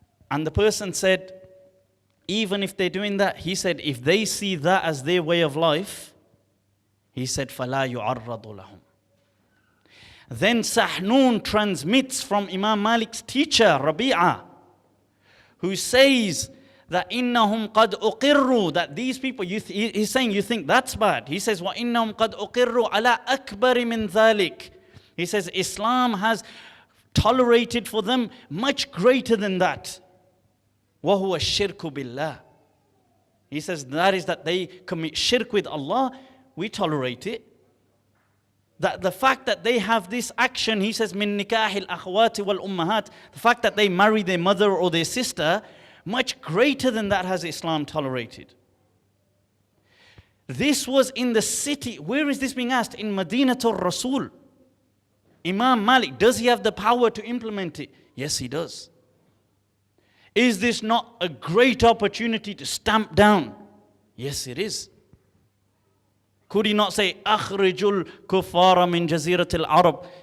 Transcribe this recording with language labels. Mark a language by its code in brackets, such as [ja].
[en] And the person said, even if they're doing that, he said, if they see that as their way of life, he said, [ar] فَلَا يُعَرَّضُ لَهُمْ. [en] Then Sahnun transmits from Imam Malik's teacher, Rabi'a, who says that [ar] إِنَّهُمْ قَدْ أُقِرُّوا, [en] that these people, he's saying, you think that's bad. He says, [ar] وَإِنَّهُمْ قَدْ أُقِرُّوا عَلَىٰ أَكْبَرِ مِنْ ذَلِكَ. [en] He says, Islam has tolerated for them much greater than that. [ar] وَهُوَ الشِّرْكُ بِاللَّهِ. [en] He says, that is that they commit shirk with Allah, we tolerate it. That the fact that they have this action, he says, [ar] مِن نِكَاحِ الْأَخْوَاتِ وَالْأُمَّهَاتِ, [en] the fact that they marry their mother or their sister, much greater than that has Islam tolerated. This was in the city. Where is this being asked? In Madinatul Rasul. Imam Malik, does he have the power to implement it? Yes, he does. Is this not a great opportunity to stamp down? Yes, it is. Could he not say, [ar] أخرجوا الكفار من جزيرة العرب?